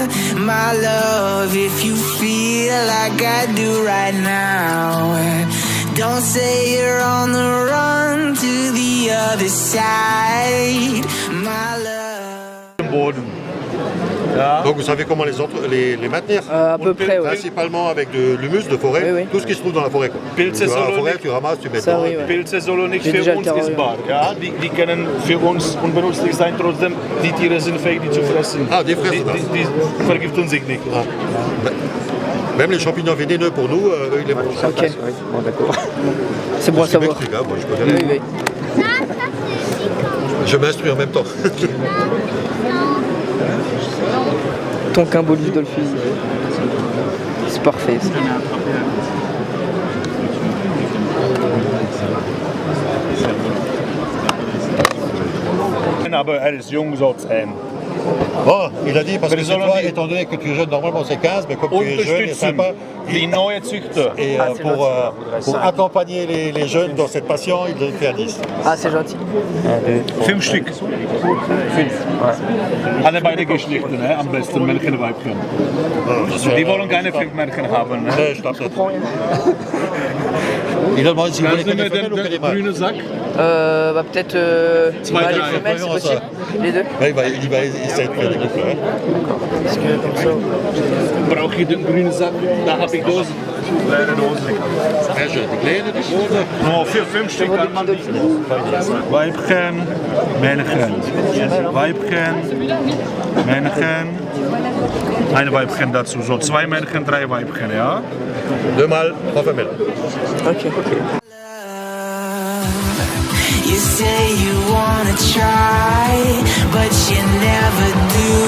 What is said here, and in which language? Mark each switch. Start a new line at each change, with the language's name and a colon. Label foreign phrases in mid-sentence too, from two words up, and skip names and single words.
English: My love, if you feel like I do right now, don't say you're on the run to the other side, my love.
German: Boden. Ja.
French: Donc vous savez comment les maintenir. À peu près, ouais. Principalement avec de l'humus de forêt, Oui, oui. tout ce qui se trouve dans la forêt. Quoi.
German: Pilze
French: Tu vas à la
German: sollen
French: forêt,
German: nicht-
French: tu ramasses, tu mets Ça, dedans. oui, ouais.
German: Pilze sollen nicht
French: J'ai
German: für
French: déjà le
German: uns
French: Terrarium.
German: essbar. Ja? Die können für uns unbenutzlich sein, trotzdem die Tiere sind fähig, die zu fressen. Ah, die fressen das. Die vergiften sich nicht. Ah.
French: Même les champignons vénéneux pour nous, eux, ils les mangent. Ok, Oui, bon, d'accord. c'est bon à Je savoir. m'explique, hein, moi, je connais Oui, rien. oui. Je m'instruis en même temps. Ton quimbolus dans le fusil. C'est parfait. Ça.
German: Aber er ist jung, soll es sein.
French: Bon, il a dit parce que Mais c'est ils ont toi, dit- étant donné que tu es jeune, normalement c'est 15, mais comme tu es jeune et
German: Unterstützen
French: sympa,
German: die neue Züchter.
French: et c'est pour accompagner les jeunes dans cette passion, il donne fait à 10. Ah, c'est gentil.
German: 5 Stück. 5. Alle beide Geschlechter, ne? Am besten Männchen und Weibchen. Die wollen keine 5 Männchen haben. Ne?
French: Je tape ça. Il a demandé si vous voulez que des femelles ou que des mâles.
German: grüne Sack.
French: Bah peut-être
German: Zwei,
French: bah, les
German: drei.
French: femelles, c'est Voyons possible. Les deux. Ouais, il va essayer de faire des couples. Hein. Parce que comme ça.
German: Brauche ich den grünen Sack? Da habe ich Dosen. Kleine Dosen. Très jeune. Die kleine, die Oh, 5 Stück kann man die. Weibchen, Männchen. Weibchen, Männchen. Ein Weibchen dazu. So 2 Männchen, 3 Weibchen, ja?
French: 2 mâles, 3 femelles. Ok.
English: You say you wanna try, but you never do.